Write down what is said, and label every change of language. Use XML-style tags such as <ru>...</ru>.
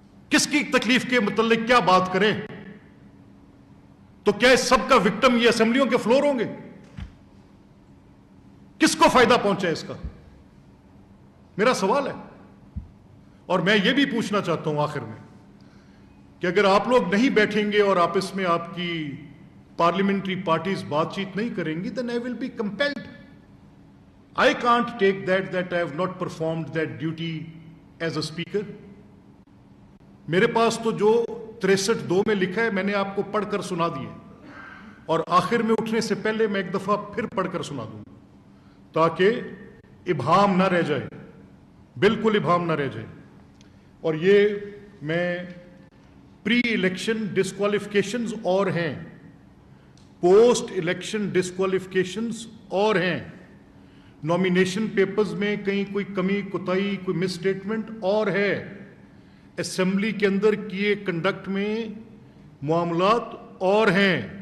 <ur>کس کی تکلیف کے متعلق کیا بات کریں؟ تو کیا اس سب کا وکٹم یہ اسمبلیوں کے فلور ہوں گے؟ کس کو فائدہ پہنچا اس کا؟ میرا سوال ہے. اور میں یہ بھی پوچھنا چاہتا ہوں آخر میں کہ اگر آپ لوگ نہیں بیٹھیں گے اور آپس میں آپ کی پارلیمنٹری پارٹیز بات چیت نہیں کریں گی,</ur> <en>then I will be compelled. I can't take that I have not performed that duty as a speaker.</en> <ur>میرے پاس تو جو 63(2) میں لکھا ہے میں نے آپ کو پڑھ کر سنا دیا, اور آخر میں اٹھنے سے پہلے میں ایک دفعہ پھر پڑھ کر سنا دوں تاکہ ابہام نہ رہ جائے, بالکل ابہام نہ رہ جائے. اور یہ میں پری الیکشن ڈسکوالیفکیشنز اور ہیں, پوسٹ الیکشن ڈسکوالیفکیشنز اور ہیں, نامینیشن پیپرز میں کہیں کوئی کمی کوتاہی کوئی مس اسٹیٹمنٹ اور ہے, اسمبلی کے اندر کیے کنڈکٹ میں معاملات اور ہیں.</ur>